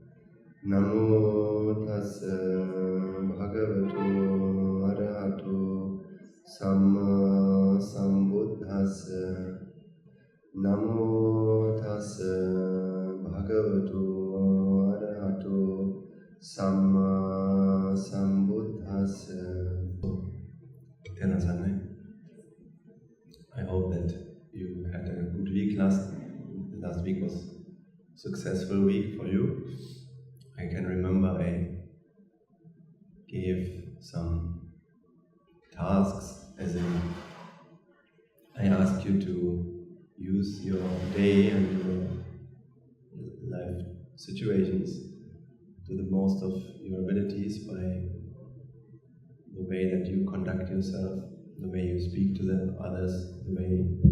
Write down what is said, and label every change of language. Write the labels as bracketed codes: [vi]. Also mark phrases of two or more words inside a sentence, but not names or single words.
[pi] Namo tassa bhagavato arahato samma sambuddhassa. Namo tassa bhagavato arahato samma sambuddhassa. [en] I hope that you had a good week. Last week was a successful week for you. I can remember I gave some tasks, as in I asked you to use your day and your life situations to the most of your abilities by the way that you conduct yourself, the way you speak to the others, the way